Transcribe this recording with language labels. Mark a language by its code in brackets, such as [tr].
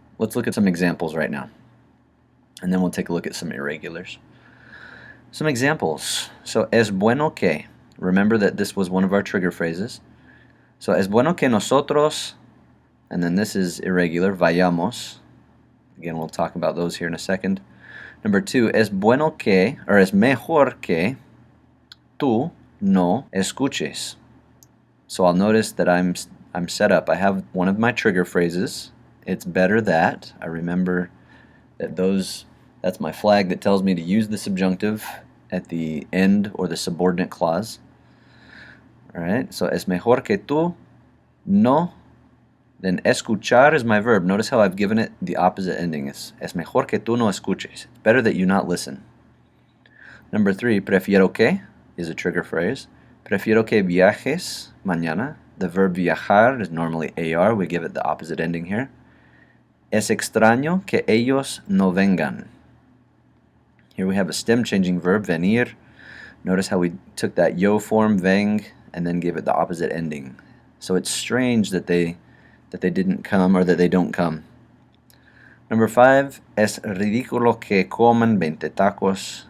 [en] Let's look at some examples right now, and then we'll take a look at some irregulars. Some examples. So, [es] es bueno que. [en] Remember that this was one of our trigger phrases. So, [es] es bueno que nosotros, [en] and then this is irregular, [es] vayamos. [en] Again, we'll talk about those here in a second. Number two, [es] es bueno que, [en] or [es] es mejor que, tú no escuches. [en] So I'll notice that I'm set up. I have one of my trigger phrases. It's better that. I remember that that's my flag that tells me to use the subjunctive at the end or the subordinate clause. Alright, so [es] es mejor que tú no. [en] Then escuchar is my verb. Notice how I've given it the opposite ending. [es] Es mejor que tú no escuches. [en] It's better that you not listen. Number three, [es] prefiero que [en] is a trigger phrase. [es] Prefiero que viajes mañana. [en] The verb viajar is normally AR. We give it the opposite ending here. [es] Es extraño que ellos no vengan. [en] Here we have a stem changing verb, venir. Notice how we took that yo form, veng, and then gave it the opposite ending. So it's strange that they didn't come, or that they don't come. Number five, [es] es ridículo que coman 20 tacos.